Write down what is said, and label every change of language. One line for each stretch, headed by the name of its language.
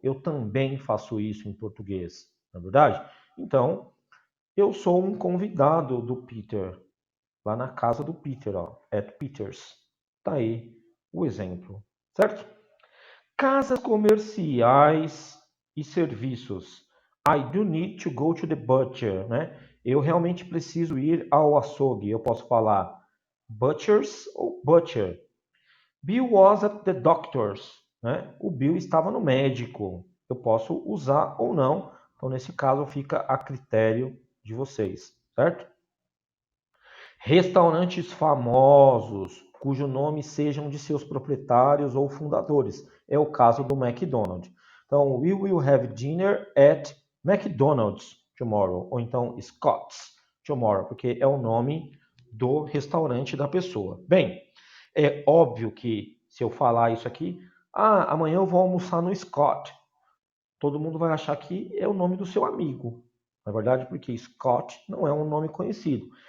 Portuguese: Eu também faço isso em português, na é verdade? Então, eu sou um convidado do Peter, lá na casa do Peter, ó,
English: at Peter's.
Portuguese: Tá aí o exemplo, certo? Casas comerciais e serviços.
English: I do need to go to the butcher, né?
Portuguese: Eu realmente preciso ir ao açougue. Eu posso falar butchers ou butcher.
English: Bill was at the doctor's, né?
Portuguese: O Bill estava no médico. Eu posso usar ou não. Então, nesse caso, fica a critério de vocês, certo? Restaurantes famosos, cujo nome sejam de seus proprietários ou fundadores. É o caso do McDonald's. Então,
English: we will have dinner at McDonald's tomorrow.
Portuguese: Ou então
English: Scott's tomorrow,
Portuguese: porque é o nome do restaurante da pessoa. Bem, é óbvio que se eu falar isso aqui, amanhã eu vou almoçar no Scott. Todo mundo vai achar que é o nome do seu amigo. Na verdade, porque Scott não é um nome conhecido.